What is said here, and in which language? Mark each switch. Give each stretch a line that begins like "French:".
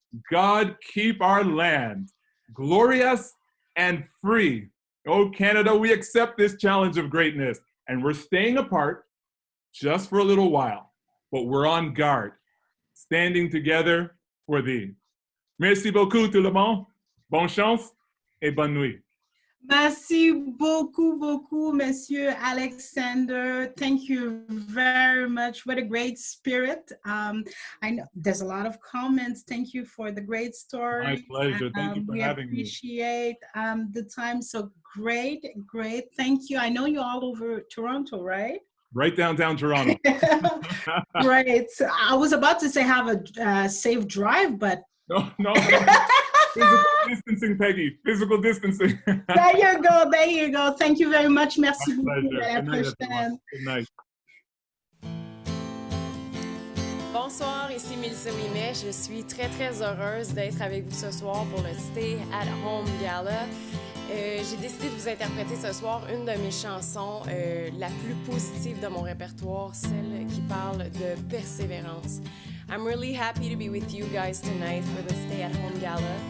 English: God, keep our land glorious and free. Oh, Canada, we accept this challenge of greatness, and we're staying apart just for a little while, but we're on guard, standing together for thee.
French: Merci beaucoup tout le monde. Bonne chance et bonne nuit. Merci beaucoup, Monsieur Alexander.
English: Thank you very much. What a great spirit. I know there's a lot of comments. Thank you for the great story. My pleasure. Thank you for having me. We appreciate the time. So great. Thank you. I know you're all over Toronto, right? Right downtown Toronto. Great. I was about to say have a safe drive, but no. Physical distancing, Peggy. Physical distancing. There you go. Thank you very much.
French: Merci beaucoup. À la prochaine.
English: Good night.
French: Bonsoir, ici Mélissa Ouimet. Je suis très heureuse d'être avec vous ce soir pour le Stay At Home Gala. J'ai décidé de vous interpréter ce soir une de mes chansons la plus positive de mon répertoire, celle qui parle de persévérance.
English: I'm really happy to be with you guys tonight for the Stay At Home Gala.